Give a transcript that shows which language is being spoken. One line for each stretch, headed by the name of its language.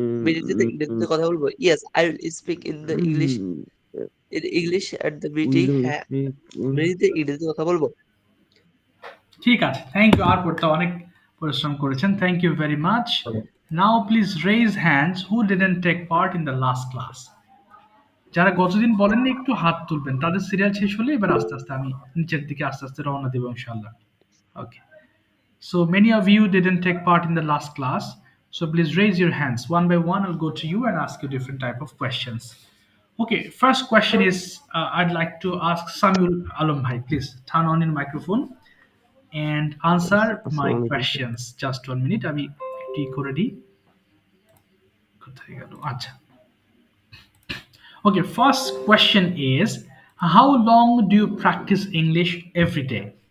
Bangla: Meeting টিতে ইংরেজিতে কথা বলবো
English: yes I will speak in the English in English at the meeting will you
Bangla: হ্যাঁ
English: speak in
Bangla: মিটিংতে ইংরেজিতে কথা বলবো ঠিক আছে,
English: Thank you.
Bangla: আর পড়তে অনেক পরিশ্রম করেছেন,
English: Thank you very much. Now please raise hands who didn't take part in the last class.
Bangla: যারা গতদিন বলেননি একটু হাত তুলবেন, তাদের সিরিয়াল শেষ হলে এবার আস্তে আস্তে আমি নিচের দিকে আস্তে আস্তে রওনা দেবো ইনশাল্লাহ।
English: Okay, so many of you didn't take part in the last class, so please raise your hands one by one. I'll go to you and ask you different type of questions. Okay, first question is I'd like to ask Samuel Alam bhai, please turn on your microphone and answer my
Bangla: আসসালামু আলাইকুম sir
English: questions. Just 1 minute,
Bangla: আমি একটু করে দিই। কোথায় গেল?
English: আচ্ছা, okay, first question is how long do you practice English every day?